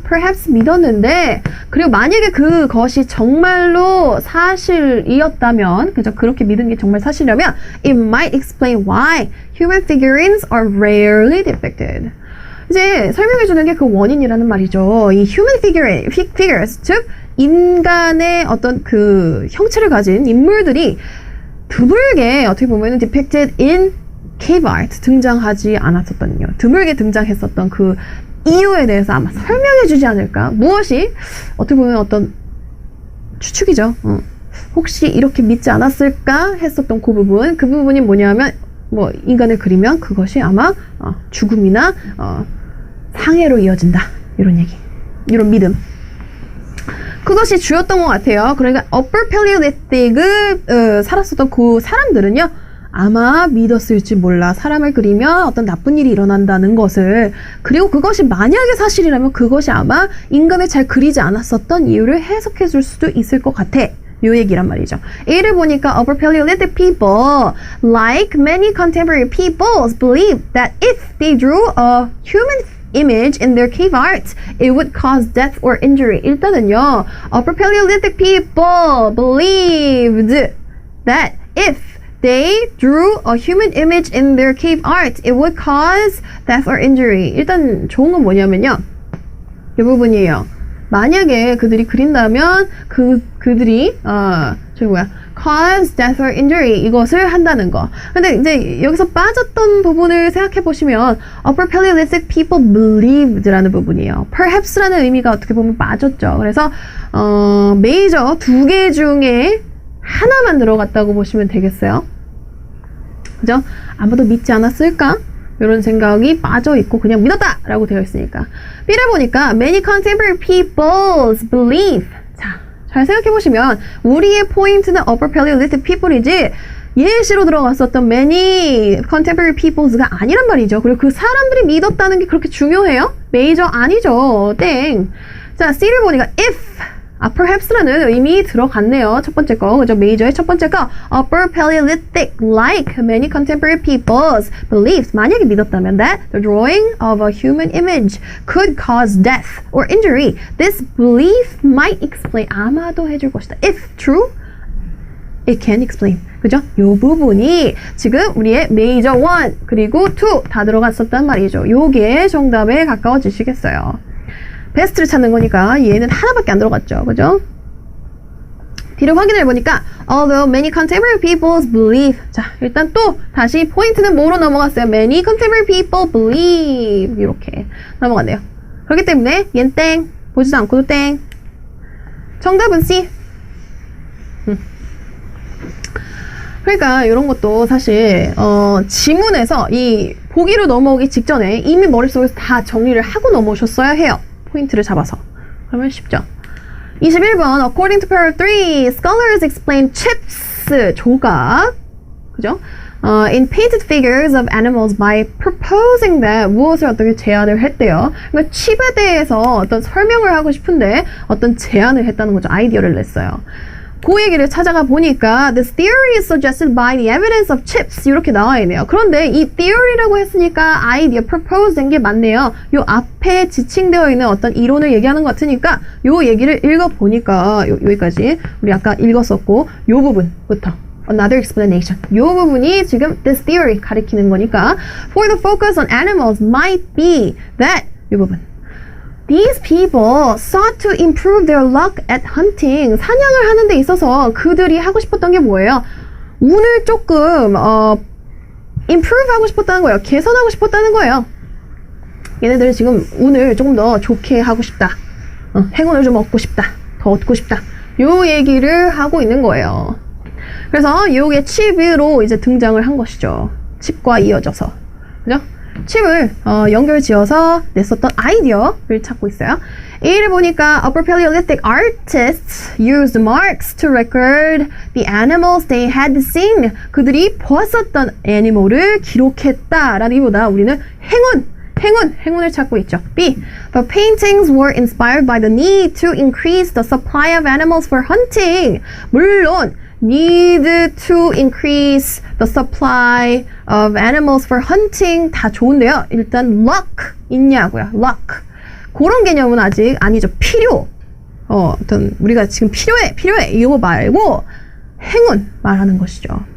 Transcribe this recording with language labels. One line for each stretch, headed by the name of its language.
Korean: Perhaps 믿었는데, 그리고 만약에 그것이 정말로 사실이었다면, 그죠? 그렇게 믿은 게 정말 사실이라면,
English: it might explain why human figurines are rarely depicted.
Korean: 이제 설명해주는 게 그 원인이라는 말이죠. 이 human figures, 즉 인간의 어떤 그 형체를 가진 인물들이 드물게 어떻게 보면
English: depicted in cave art
Korean: 등장하지 않았었거든요. 드물게 등장했었던 그 이유에 대해서 아마 설명해주지 않을까? 무엇이 어떻게 보면 어떤 추측이죠. 혹시 이렇게 믿지 않았을까 했었던 그 부분이 뭐냐면 뭐 인간을 그리면 그것이 아마 죽음이나 상해로 이어진다 이런 얘기, 이런 믿음. 그것이 주였던 것 같아요. 그러니까
English: Upper Paleolithic을
Korean: 살았었던 그 사람들은요, 아마 믿었을지 몰라. 사람을 그리면 어떤 나쁜 일이 일어난다는 것을. 그리고 그것이 만약에 사실이라면 그것이 아마 인간을 잘 그리지 않았었던 이유를 해석해 줄 수도 있을 것 같아. 요 얘기란 말이죠. A를 보니까
English: Upper Paleolithic people, like many contemporary peoples, believed that if they drew a human image in their cave art, it would cause death or injury.
Korean: 일단은요,
English: Upper Paleolithic people believed that if they drew a human image in their cave art, it would cause death or injury.
Korean: 일단 좋은 건 뭐냐면요, 이 부분이에요. 만약에 그들이 그린다면 그들이
English: cause death or injury
Korean: 이것을 한다는 거. 근데 이제 여기서 빠졌던 부분을 생각해 보시면
English: Upper Paleolithic people believed라는
Korean: 부분이에요. Perhaps라는 의미가 어떻게 보면 빠졌죠. 그래서 메이저 2개 중에 하나만 들어갔다고 보시면 되겠어요. 그죠? 아무도 믿지 않았을까? 이런 생각이 빠져있고 그냥 믿었다! 라고 되어 있으니까. B를 보니까
English: many contemporary peoples believe.
Korean: 자, 잘 생각해보시면 우리의 포인트는
English: Upper Paleolithic people이지
Korean: 예시로 들어갔었던
English: many contemporary peoples가
Korean: 아니란 말이죠. 그리고 그 사람들이 믿었다는 게 그렇게 중요해요? 메이저 아니죠. 땡. 자, C를 보니까
English: if perhaps라는
Korean: 의미 들어갔네요. 첫 번째 거, 그죠? 메이저의 첫 번째 거,
English: Upper Paleolithic, like many contemporary peoples, believed,
Korean: 만약에 믿었다면
English: that the drawing of a human image could cause death or injury. This belief might explain,
Korean: 아마도 해줄 것이다.
English: If true, it can explain.
Korean: 그죠? 요 부분이 지금 우리의 메이저 1 그리고 2 다 들어갔었단 말이죠. 요게 정답에 가까워지시겠어요. 베스트를 찾는 거니까 얘는 하나밖에 안 들어갔죠. 그죠? 뒤를 확인해 보니까
English: although many contemporary peoples believe.
Korean: 자, 일단 또 다시 포인트는 뭐로 넘어갔어요?
English: Many contemporary people believe.
Korean: 이렇게 넘어갔네요. 그렇기 때문에 얘는 땡. 보지도 않고도 땡. 정답은 C. 그러니까 이런 것도 사실 지문에서 이 보기로 넘어오기 직전에 이미 머릿속에서 다 정리를 하고 넘어오셨어야 해요. 포인트를 잡아서. 그러면 쉽죠.
English: 21번 According to paragraph 3, scholars explain chips,
Korean: 조각, 그죠?
English: In painted figures of animals by proposing that
Korean: 무엇을 어떻게 제안을 했대요. 그러니까 칩에 대해서 어떤 설명을 하고 싶은데 어떤 제안을 했다는 거죠. 아이디어를 냈어요. 그 얘기를 찾아가 보니까
English: This theory is suggested by the evidence of chips
Korean: 이렇게 나와 있네요. 그런데 이 theory라고 했으니까 아이디어 propose 된 게 맞네요. 요 앞에 지칭되어 있는 어떤 이론을 얘기하는 것 같으니까 요 얘기를 읽어보니까 여기까지 우리 아까 읽었었고 요 부분부터
English: Another explanation.
Korean: 요 부분이 지금
English: this theory
Korean: 가리키는 거니까
English: For the focus on animals might be that
Korean: 요 부분
English: These people sought to improve their luck at hunting.
Korean: 사냥을 하는 데 있어서 그들이 하고 싶었던 게 뭐예요? 운을 조금 improve 하고 싶었다는 거예요. 개선하고 싶었다는 거예요. 얘네들은 지금 운을 조금 더 좋게 하고 싶다. 행운을 좀 얻고 싶다. 더 얻고 싶다. 요 얘기를 하고 있는 거예요. 그래서 요게 칩으로 이제 등장을 한 것이죠. 칩과 이어져서. 그죠? 칩을 연결지어서 냈었던 아이디어를 찾고 있어요.
English: A를 보니까 Upper Paleolithic artists used marks to record the animals they had seen.
Korean: 그들이 보았었던 애니멀을 기록했다라기보다 우리는 행운, 행운을 찾고 있죠. B.
English: The paintings were inspired by the need to increase the supply of animals for hunting.
Korean: 물론
English: need to increase the supply of animals for hunting
Korean: 다 좋은데요. 일단 luck 있냐고요.
English: luck.
Korean: 그런 개념은 아직 아니죠. 필요. 어떤 우리가 지금 필요해 이거 말고 행운 말하는 것이죠.